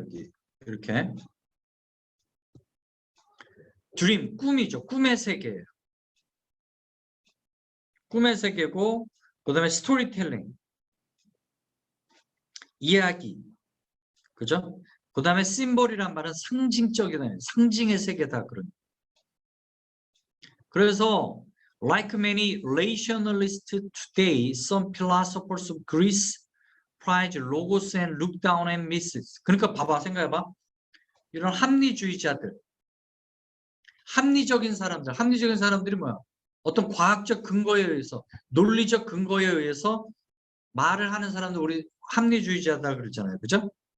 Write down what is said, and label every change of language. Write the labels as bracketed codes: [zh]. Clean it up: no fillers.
[ko] 여기 이렇게 드림, 꿈이죠. 꿈의 세계예요. 꿈의 세계고, 그 다음에 스토리텔링, 이야기, 그죠? 그 다음에 심볼이란 말은 상징적이다, 상징의 세계다. [en] 그래서 like many rationalists today, some philosophers of Greece prize logos and look down on myths. [ko] 그러니까 봐봐, 생각해봐. 이런 합리주의자들, 합리적인 사람들이 뭐야? 어떤 과학적 근거에 의해서, 논리적 근거에 의해서 말을 하는 사람들 우리 합리주의자다 그러잖아요. 그죠?